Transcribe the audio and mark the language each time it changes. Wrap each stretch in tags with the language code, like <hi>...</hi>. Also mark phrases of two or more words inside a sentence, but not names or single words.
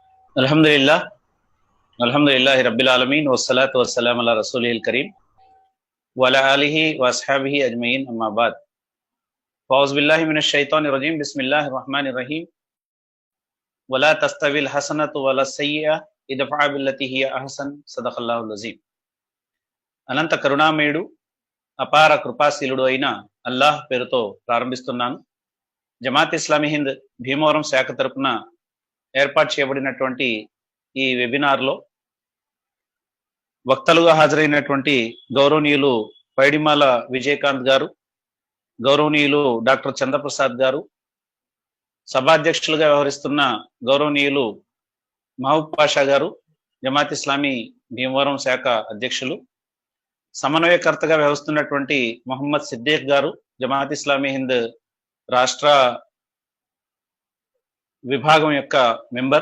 <ar>الحمد لله الحمد لله رب العالمين والصلاة والسلام على الرسول الكريم وعلى آله وأصحابه أجمعين أما بعد فأعوذ بالله من الشيطان الرجيم بسم الله الرحمن الرحيم ولا تستوي الحسنة ولا السيئة ادفع بالتي هي أحسن صدق الله العظيم.</ar> <te>అనంత కరుణామయుడు అపార కృపాశీలుడు అయిన అల్లాహ్ పేరుతో ప్రారంభిస్తున్నాను. జమాత్ ఇస్లామీ హింద్ భీమవరం శాఖ తరపున ఏర్పాటు చేయబడినటువంటి ఈ వెబినార్లో వక్తలుగా హాజరైనటువంటి గౌరవనీయులు పైడిమాల విజయకాంత్ గారు, గౌరవనీయులు డాక్టర్ చంద్రప్రసాద్ గారు, సభాధ్యక్షులుగా వ్యవహరిస్తున్న గౌరవనీయులు మహబూబ్ పాషా గారు, జమాత్ ఇస్లామీ భీమవరం శాఖ అధ్యక్షులు, సమన్వయకర్తగా వ్యవహరిస్తున్నటువంటి మొహమ్మద్ సిద్దిక్ గారు, జమాత్ ఇస్లామీ హింద్ రాష్ట్ర విభాగం యొక్క మెంబర్.</te>